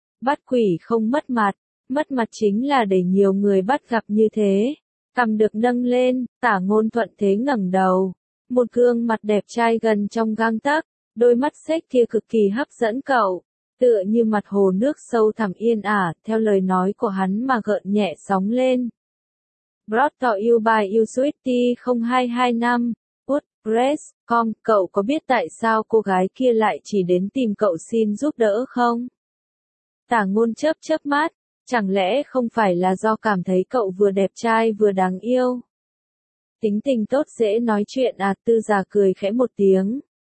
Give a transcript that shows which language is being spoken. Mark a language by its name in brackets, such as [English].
[Vietnamese] Bắt quỷ không mất mặt, mất mặt chính là để nhiều người bắt gặp như thế. Cằm được nâng lên, Tả Ngôn thuận thế ngẩng đầu. Một gương mặt đẹp trai gần trong gang tấc, đôi mắt sexy kia cực kỳ hấp dẫn cậu. Tựa như mặt hồ nước sâu thẳm yên ả, theo lời nói của hắn mà gợn nhẹ sóng lên. [English] Brought to you by usweety0225.wordpress.com. [Vietnamese] Cậu có biết tại sao cô gái kia lại chỉ đến tìm cậu xin giúp đỡ không? Tả Ngôn chớp chớp mắt, chẳng lẽ không phải là do cảm thấy cậu vừa đẹp trai vừa đáng yêu? Tính tình tốt dễ nói chuyện à? Tư Gia cười khẽ một tiếng.